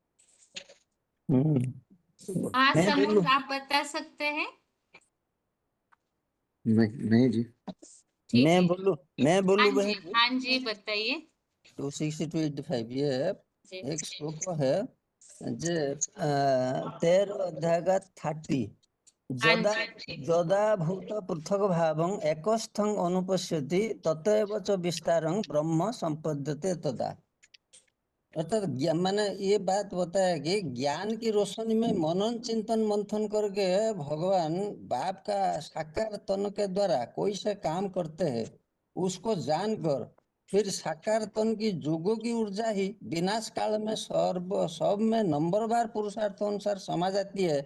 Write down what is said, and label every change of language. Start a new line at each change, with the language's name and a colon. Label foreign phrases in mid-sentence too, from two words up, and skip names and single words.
Hindi: हाँ सनोज, आप बता सकते हैं? नहीं जी। मैं बोलूं हाँ जी, बहन? हाँ जी बताइए। 260-85 ये एक श्लोक है जे 13 अध्याय का 30
Sanskrit: यदा यदा भूत पृथक भावं एकस्थं अनुपश्यति ततएव च विस्तारं ब्रह्म संपद्यते तदा।
Hindi: अर्थात माने ये बात बताया कि ज्ञान की रोशनी में मनन चिंतन मंथन करके भगवान बाप का साकार तन के द्वारा कोई से काम करते हैं, उसको जानकर फिर साकार तन की जुगों की ऊर्जा ही विनाश काल में सब में नंबरवार पुरुषार्थ अनुसार समा जाती है।